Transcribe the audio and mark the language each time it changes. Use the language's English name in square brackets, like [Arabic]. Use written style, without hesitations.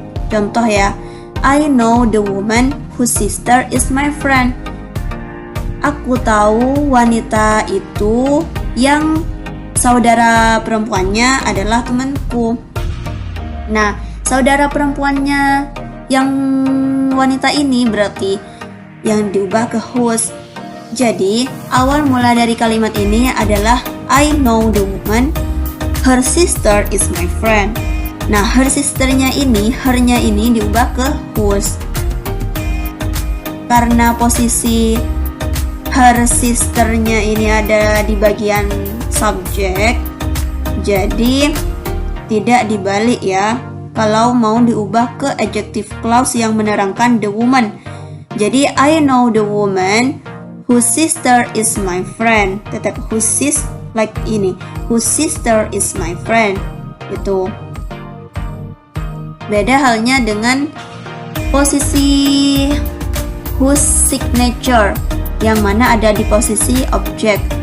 [Indonesian] Contoh ya, [English] I know the woman whose sister is my friend. [Indonesian] Aku tahu wanita itu yang saudara perempuannya adalah temanku. Nah, saudara perempuannya yang wanita ini berarti yang diubah ke whose. Jadi, awal mula dari kalimat ini adalah [English] I know the woman, her sister is my friend. [Indonesian] Nah, her sisternya ini, her-nya ini diubah ke whose. Karena posisi her sisternya ini ada di bagian subjek, jadi tidak dibalik ya. Kalau mau diubah ke adjective clause yang menerangkan the woman. [English] Jadi, I know the woman whose sister is my friend. Tetap whose sister, like ini, whose sister is my friend. [Indonesian] Itu beda halnya dengan posisi whose signature, yang mana ada di posisi objek.